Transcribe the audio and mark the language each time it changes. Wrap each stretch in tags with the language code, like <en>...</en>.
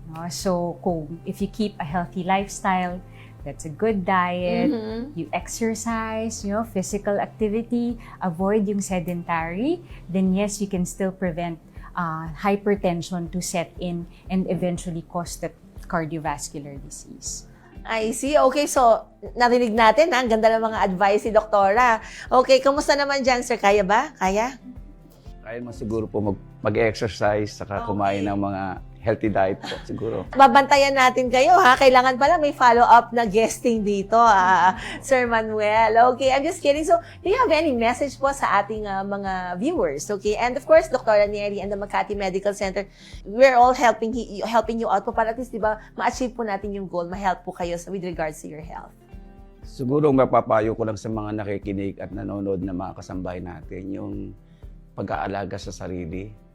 <en>So, if you keep a healthy lifestyle, that's a good diet, you exercise, physical activity, avoid yung sedentary, then yes, you can still prevent hypertension to set in and eventually cause the cardiovascular disease. I see.</en> <tl>Okay, so narinig natin, ang ganda ng mga advice ni Doktora. Okay, kamusta naman dyan, sir? Kaya ba? Kaya? Kaya mo siguro po mag-exercise, saka kumain ng mga healthy diet po siguro. Babantayan natin kayo, ha? Kailangan pala may follow-up na guesting dito, Sir Manuel.</tl> <en>Okay, I'm just kidding. So, do you have any message po</en> <tl>sa ating mga viewers?</tl> <en>Okay, and of course, Dr. Neri and the Makati Medical Center, we're all helping you out po</en> <tl>para at least, di ba, ma-achieve po natin yung goal, ma-help po kayo</tl> <en>with regards to your health.</en> <tl>Siguro mapapayo ko lang sa mga nakikinig at nanonood na mga kasambahay natin, yung pag-aalaga sa sarili.</tl>